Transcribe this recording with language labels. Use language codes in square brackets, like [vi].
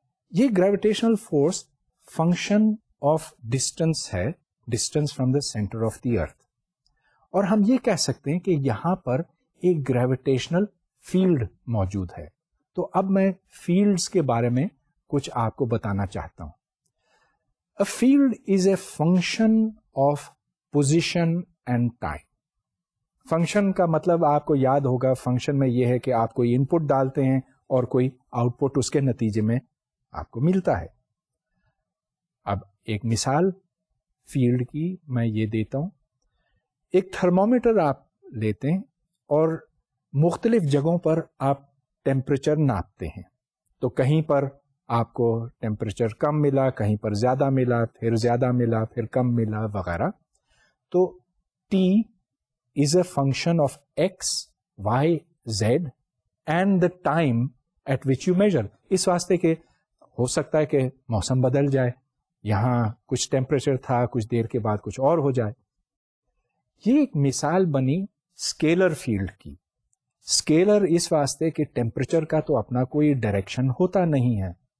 [ur] یہ gravitational force function of distance ہے, [en] Distance from the centre of the earth. [ur] اور ہم یہ کہہ سکتے ہیں کہ یہاں پر ایک گریویٹیشنل فیلڈ موجود ہے. تو اب میں فیلڈز کے بارے میں کچھ آپ کو بتانا چاہتا ہوں. [en] A field is a function of position and time. [ur] Function کا مطلب آپ کو یاد ہوگا, فنکشن میں یہ ہے کہ آپ کوئی ان پٹ ڈالتے ہیں اور کوئی آؤٹ پٹ اس کے نتیجے میں آپ کو ملتا ہے. اب ایک مثال فیلڈ کی میں یہ دیتا ہوں. ایک تھرمومیٹر آپ لیتے ہیں اور مختلف جگہوں پر آپ ٹیمپریچر ناپتے ہیں. تو کہیں پر آپ کو ٹیمپریچر کم ملا, کہیں پر زیادہ ملا, پھر زیادہ ملا, پھر کم ملا وغیرہ. [en] تو T is a function of X, Y, Z and the time at which you measure. [ur] اس واسطے کہ ہو سکتا ہے کہ موسم بدل جائے, یہاں کچھ ٹیمپریچر تھا, کچھ دیر کے بعد کچھ اور ہو جائے. یہ ایک مثال بنی اسکیلر فیلڈ کی. اسکیلر اس واسطے کہ ٹیمپریچر کا تو اپنا کوئی ڈائریکشن ہوتا نہیں ہے.